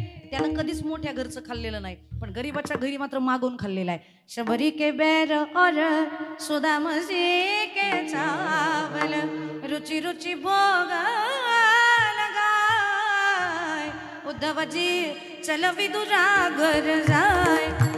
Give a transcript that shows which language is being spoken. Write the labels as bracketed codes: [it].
[mr] त्यानं कधीच मोठ्या घरचं खाल्लेलं नाही, पण गरीबाच्या घरी मात्र मागून खाल्लेलं आहे. [hi] शबरी के बेर और सुदाम जी के चावल रुचि रुचि भोग लगाय. उद्धवजी चल विदुरा घर जाय.